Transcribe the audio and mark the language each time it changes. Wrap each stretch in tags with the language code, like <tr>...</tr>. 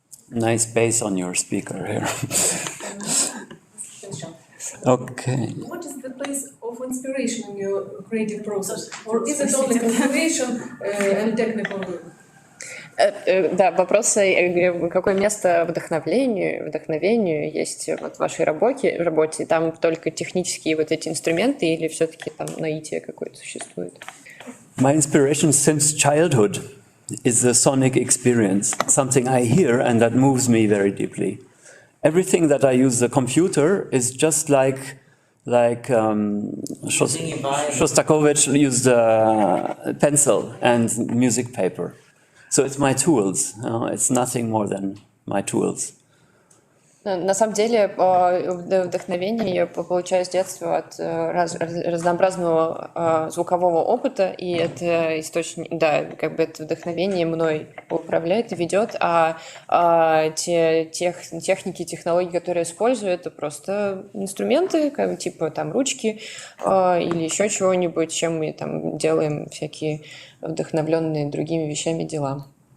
<en>Nice bass on your speaker here. Okay. What is the place of inspiration in your creative process? Or is it only conservation and technical work?</en> <ru>Да, вопрос, какое место вдохновению есть вот в вашей работе, там только технические вот эти инструменты или все-таки там наитие какое-то существует?</ru> <en>My inspiration since childhood is the sonic experience, something I hear and that moves me very deeply. Everything that I use the computer is just like Shostakovich used a pencil and music paper. So it's my tools. It's nothing more than my tools.</en> <ru>На самом деле вдохновение я получаю с детства от разнообразного звукового опыта, и это источник, да, как бы это вдохновение мной управляет и ведет, а те техники, технологии, которые я использую, это просто инструменты, как, типа там ручки или еще чего-нибудь, чем мы там делаем всякие вдохновленные другими вещами дела.</ru>